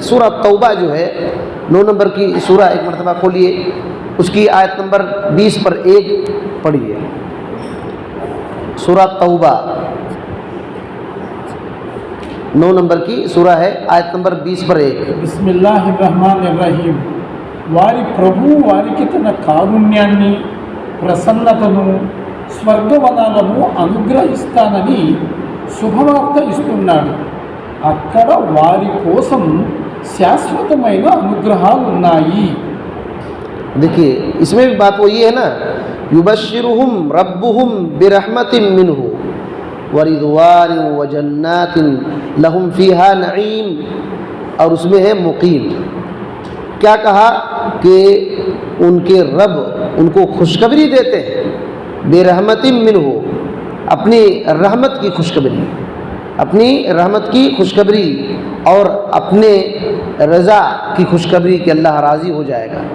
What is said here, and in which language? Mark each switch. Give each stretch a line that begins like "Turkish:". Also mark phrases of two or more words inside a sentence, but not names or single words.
Urdu: سورہ توبہ جو ہے 9 نمبر کی سورہ، ایک مرتبہ کھولیے، اس کی آیت نمبر 20 پر 1 پڑھیے۔ سورہ توبہ 9 نمبر کی سورہ ہے، آیت نمبر 20 پر 1۔
Arabic: بسم اللہ الرحمن الرحیم.
Telugu: వారి ప్రభు వారికి తన కారుణ్యాన్ని ప్రసన్నతను స్వర్గవనాలను అనుగ్రహిస్తానని శుభవార్త ఇస్తున్నాడు. అక్కడ వారి కోసం శాశ్వతమైన అనుగ్రహాలు ఉన్నాయి.
Urdu: دیکھیے اس میں بھی بات وہی ہے نا،
Arabic: یبشرہم ربہم برحمت منہ ورضوان وجنات لہم فیہا نعیم،
Urdu: اور اس میں ہے مقیم۔ کیا کہا کہ ان کے رب ان کو خوشخبری دیتے ہیں،
Arabic: برحمت منہ،
Urdu: اپنی رحمت کی خوشخبری، اپنی رحمت کی خوشخبری، اور اپنے رضا کی خوشخبری کہ اللہ راضی ہو جائے گا۔